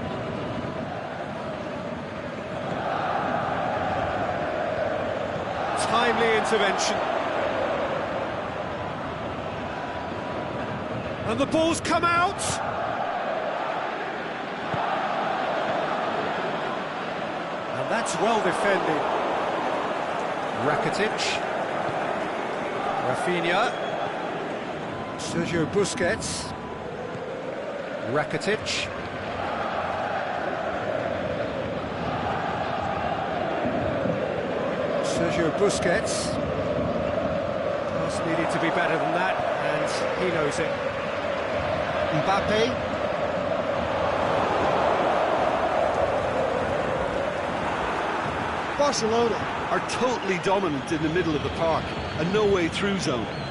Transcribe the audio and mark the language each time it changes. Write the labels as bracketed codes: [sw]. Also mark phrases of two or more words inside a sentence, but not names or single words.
[en] Timely intervention. And the ball's come out. And that's well defended. Rakitic. Rafinha. Sergio Busquets. Rakitic. Sergio Busquets. Pass needed to be better than that, and he knows it. Mbappe. Barcelona are totally dominant in the middle of the park, a no-way through zone.